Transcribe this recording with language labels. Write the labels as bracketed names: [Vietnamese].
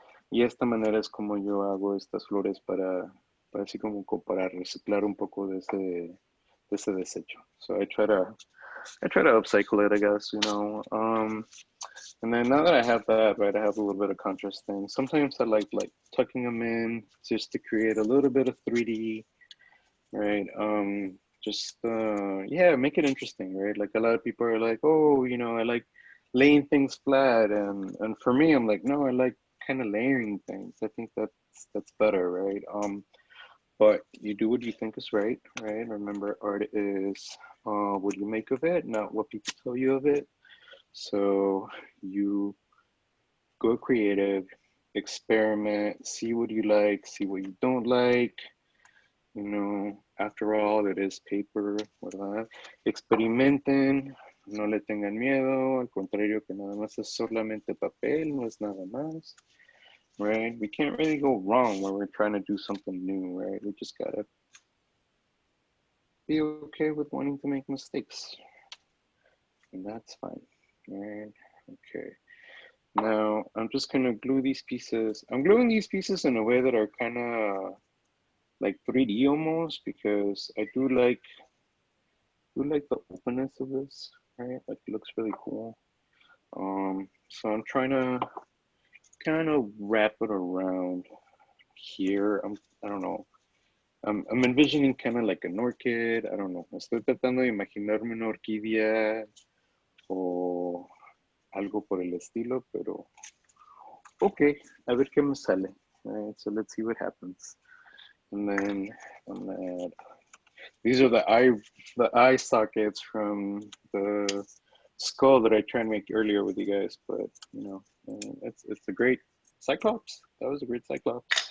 [Spanish] Y esta manera es como yo hago estas flores para así como para reciclar un poco de ese desecho. [English] So I try to upcycle it, I guess, you know. And then now that I have that, right, I have a little bit of contrast thing. Sometimes I like tucking them in just to create a little bit of 3D, right? Yeah, make it interesting, right? Like a lot of people are like, oh, you know, I like laying things flat, and for me, I'm like, no, I like kind of layering things. I think that's better, right? But you do what you think is right? Remember, art is what you make of it, not what people tell you of it. So you go creative, experiment, see what you like, see what you don't like. You know, after all, it is paper, [Spanish] ¿verdad? Experimenten, no le tengan miedo, al contrario que nada más es solamente papel, no es nada más, [English] right? We can't really go wrong when we're trying to do something new, right? We just gotta be okay with wanting to make mistakes, and that's fine, right? Okay. Now, I'm just gonna glue these pieces. I'm gluing these pieces in a way that are kind of like 3D almost, because I do like the openness of this, right? Like it looks really cool. So I'm trying to kind of wrap it around here. I don't know. I'm envisioning kind of like an orchid. I don't know. [Spanish] Estoy tratando de imaginarme una orquídea o algo por el estilo, pero okay, a ver qué me sale. [English] All right, so let's see what happens. And then I'm gonna add, these are the eye sockets from the skull that I tried to make earlier with you guys, but you know, it's a great Cyclops. That was a great Cyclops.